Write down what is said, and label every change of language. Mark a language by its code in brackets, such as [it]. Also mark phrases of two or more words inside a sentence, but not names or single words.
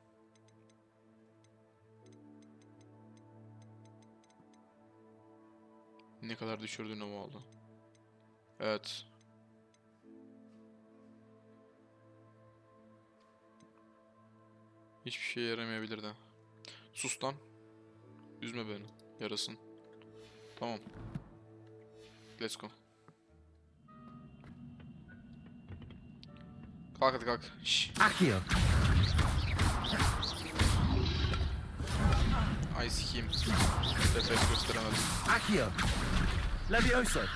[tr] Ne kadar düşürdüğüne bağlı. Evet. Hiçbir şeye yaramayabilir de. Sus lan. Üzme beni. Yarasın. Tamam. [en] Let's go. [tr] Kalk hadi kalk. Şşş. Accio. Ay sikiyim. Refleks gösteremedim. Accio. Levioso.